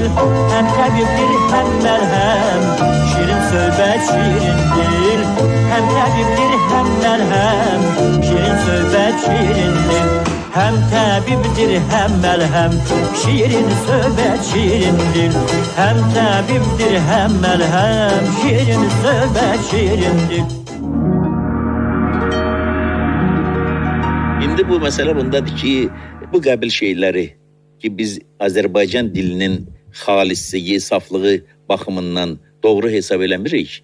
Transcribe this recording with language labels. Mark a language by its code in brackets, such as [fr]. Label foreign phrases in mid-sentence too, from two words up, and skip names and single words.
[tr] Hem tabiptir hem merhem, [az] şirin söhbət şirin dil. [tr] Hem tabiptir hem merhem, [az] şirin söhbət şirin dil. [tr] Hem tabiptir hem merhem, [az] şirin söhbət şirin dil. [tr] Hem tabiptir hem merhem, [az] şirin söhbət şirin dil. İndi bu məsələ bundadır ki, bu qəbil şeyləri ki, biz Azərbaycan dilinin xalisliyi, saflığı baxımından doğru hesab eləmirik.